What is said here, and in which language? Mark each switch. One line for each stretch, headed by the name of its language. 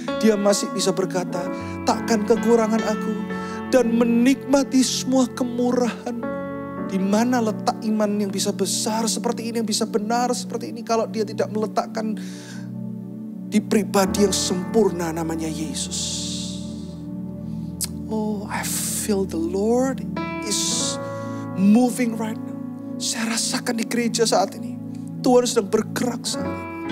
Indonesian: Dia masih bisa berkata, takkan kekurangan aku, dan menikmati semua kemurahan. Di mana letak iman yang bisa besar seperti ini, yang bisa benar seperti ini, kalau dia tidak meletakkan di pribadi yang sempurna namanya Yesus.
English: Oh, I feel the Lord is moving right now.
Indonesian: Saya rasakan di gereja saat ini, Tuhan sedang bergerak saat ini.